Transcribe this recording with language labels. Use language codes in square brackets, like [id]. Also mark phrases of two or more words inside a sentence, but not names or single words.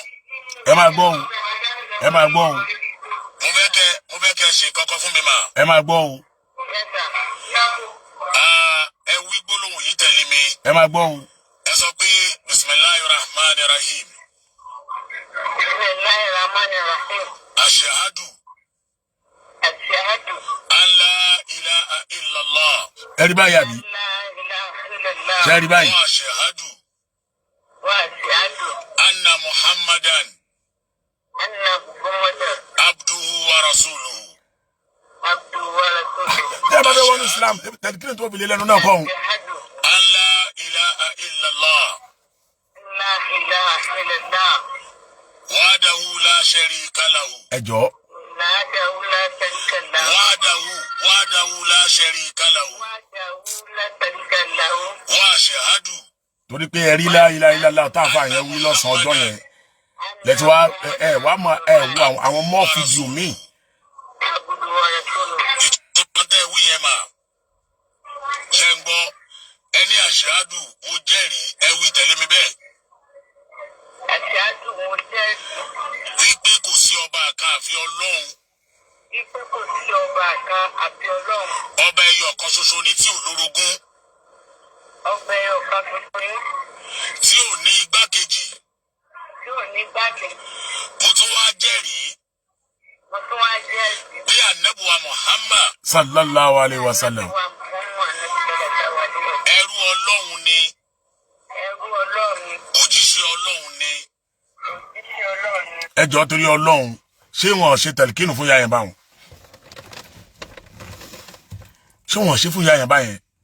[yo] ẹ máa gbọ́ o. mo fẹ́ kẹ́ ẹ ṣe nǹkan kan fún mi mà. ẹ máa gbọ́ o. ẹ wí gbólóhùn yìí tẹ̀lé mi. ẹ máa gbọ́ o. ẹ sọ pé [ar] بسم الله الرحمن الرحيم. بسم الله الرحمن الرحيم. أشهد أن لا إله إلا الله. [yo] ẹ rí báyìí àbí. ṣe ẹ rí báyìí. [ar] وأشهد. أن محمدا. عبده ورسوله. [yo] ẹ bá bẹ wọnú Islam tẹ̀lé kí ni tó fi lé lẹ́nu náà kọ́ ọ́n. [ar] أن لا إله إلا الله. وحده لا شريك له. [yo] ẹ jọ. [ar] وحده لا شريك له. وأشهد. [yo] torí pé ẹ rí [ar] لا إله إلا الله [yo] tá a fà yẹn wí lọ́sàn-án ọjọ́ yẹn lẹ́tí wá wá mọ wo àwọn mọ́ fídíò míì. gbọ́ ẹni àṣàdù mo jẹ́rìí ẹ wí tẹ̀lé mi bẹ́ẹ̀. Àṣàdù mo jẹ́rìí. Wípé kò sí ọba kan àfi Ọlọ́run. Wípé kò sí ọba kan àfi Ọlọ́run. Ọba ẹyọ kan ṣoṣo ni tí ò lórogún. Ọba ẹyọ kan ṣoṣo ni. Tí ò ní igbákejì. Tí ò ní igbákejì. Mo tún wá jẹ́rìí. Mo tún wá jẹ́rìí. Pé ànábùwà Muhammad. [ar] صلى الله عليه وسلم. [yo] Ẹrú Ọlọ́run ni. Ẹrú Ọlọ́run ni. Òjíṣẹ́ Ọlọ́run ni. Òjíṣẹ́ Ọlọ́run ni. Ẹ jọ̀ọ́ torí Ọlọ́run ṣé wọn ṣe tẹ̀lkínù fún yáyẹn báwọn? Ṣé wọn ṣe fún yáyẹn báyẹn?